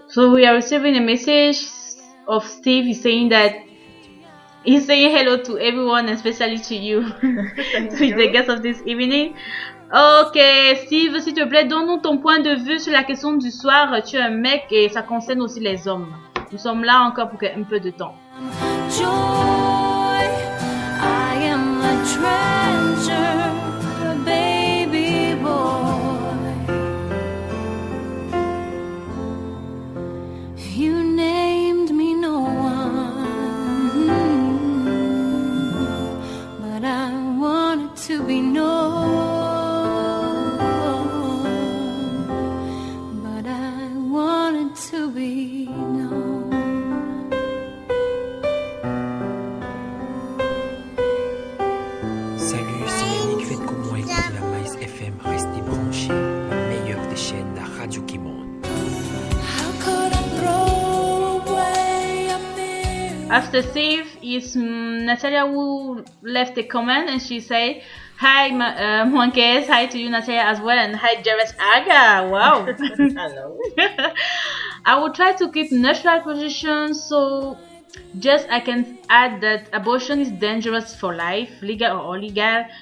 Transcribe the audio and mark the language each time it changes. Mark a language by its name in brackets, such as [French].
[English] So we are receiving a message of Steve. He's saying hello to everyone, especially to you. To the guest of this evening. [French] Ok, Steve, s'il te plaît, donne-nous ton point de vue sur la question du soir. Tu es un mec et ça concerne aussi les hommes. Nous sommes là encore pour un peu de temps. [English] Joy, I am a treasure, a baby boy. You named me no one, but I wanted to be known. But I wanted to be known. [French] Salut, c'est Yannick, faites comme moi, écoutez la Maïs FM, restez branchés, la meilleure des chaînes, la radio qui monte. [English] After Steve is Natalia who left a comment and she said, "Hi, Monkes. Hi to you, Natalia, as well, and hi, Jairus Aga. Wow. Hello. I will try to keep neutral position, so just I can add that abortion is dangerous for life, legal or illegal.